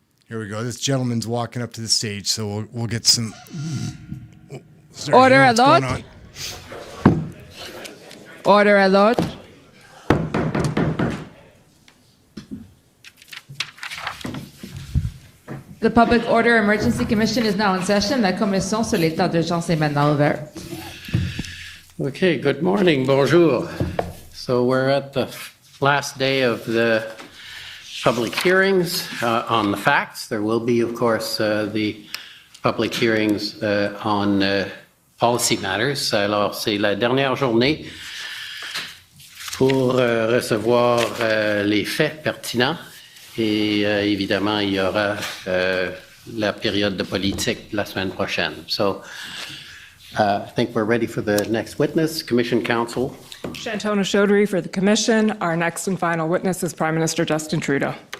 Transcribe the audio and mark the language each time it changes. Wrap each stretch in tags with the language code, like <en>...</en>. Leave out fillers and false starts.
<en>Here we go. This gentleman's walking up to the stage, so we'll get some. Order allowed. Order allowed. The Public Order Emergency Commission is now in session.</en> <fr>La commission sur l'état d'urgence est maintenant ouverte.</fr> <en>Okay, good morning, bonjour. So we're at the last day of the public hearings on the facts. There will be, of course, the public hearings on policy matters.</en> <fr>Alors, c'est la dernière journée pour recevoir les faits pertinents. Et évidemment, il y aura la période de politique la semaine prochaine.</fr> <en>So, I think we're ready for the next witness, Commission Counsel. Shantona Chaudhry for the Commission. Our next and final witness is Prime Minister Justin Trudeau.</en>